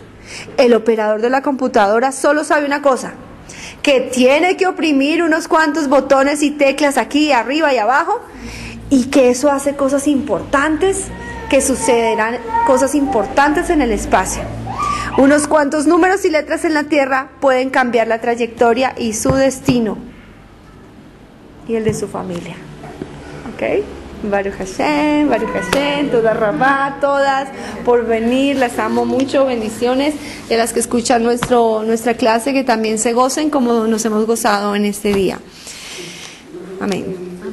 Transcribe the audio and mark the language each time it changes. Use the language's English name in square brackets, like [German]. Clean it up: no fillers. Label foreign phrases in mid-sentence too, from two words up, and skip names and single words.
[Spanish] El operador de la computadora solo sabe una cosa: que tiene que oprimir unos cuantos botones y teclas aquí, arriba y abajo, y que eso hace cosas importantes, que sucederán cosas importantes en el espacio. Unos cuantos números y letras en la Tierra pueden cambiar la trayectoria y su destino y el de su familia. ¿Ok? [Hebrew] ברוך השם, תודה רבה, [Spanish] todas por venir, las amo mucho, bendiciones, y a las que escuchan nuestra clase, que también se gocen como nos hemos gozado en este día. Amén.